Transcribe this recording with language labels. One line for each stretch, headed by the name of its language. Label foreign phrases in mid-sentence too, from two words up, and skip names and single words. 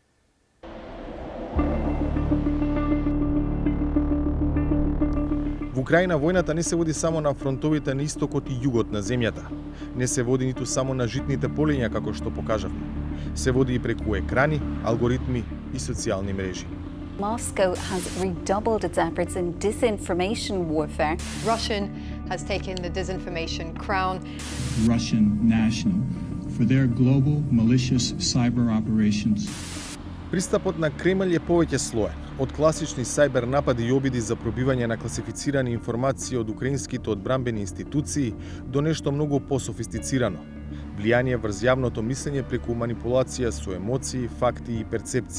Macedonian: Во Украина војната не се води само на фронтовите на истокот и југот на земјата. Не се води ниту само на житните полиња како што покажавме. Се води и преку екрани, алгоритми и социјални мрежи.
English: Moscow has redoubled its efforts in disinformation warfare. Russian has taken the disinformation crown. Russian national for their global malicious cyber operations.
Macedonian: Пристапот на Кремљ е повеќе слоен, од класични сајбер напади и обиди за пробивање на класифицирани информации од украинските одбранбени институции до нешто многу пософистицирано. Влијание врз јавното мислење преку манипулација со емоции, факти и перцепции.